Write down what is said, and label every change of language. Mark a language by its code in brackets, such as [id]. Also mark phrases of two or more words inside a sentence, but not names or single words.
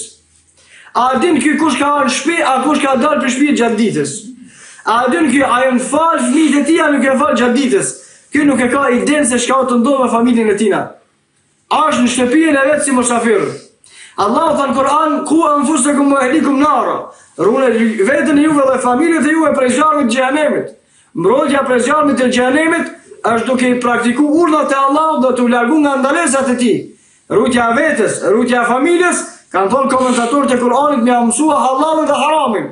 [sq] A din ky kush ka në shtëpi, a kush ka dalë për shtëpi gjatë ditës? A din ky a janë fal fëmijët e tij, a nuk janë fal gjatë ditës? Ky nuk e ka idenë se çka të ndodh me familjen e tij. Është në shtëpinë e vet si musafir. Allahu thon Kur'an, [ar] قوا أنفسكم وأهليكم نارا. [sq] Ruani veten juve dhe familjet e juve prej zjarrit të xhenemit. Mbrojtja prej zjarrit të xhenemit është duke i praktikuar urdhat e Allahut dhe të largu nga ndalesat e tij. Rrugja e vetes, rrugja e familjes, kanë thonë komentatorët e Kur'anit me mësua halalin dhe haramin.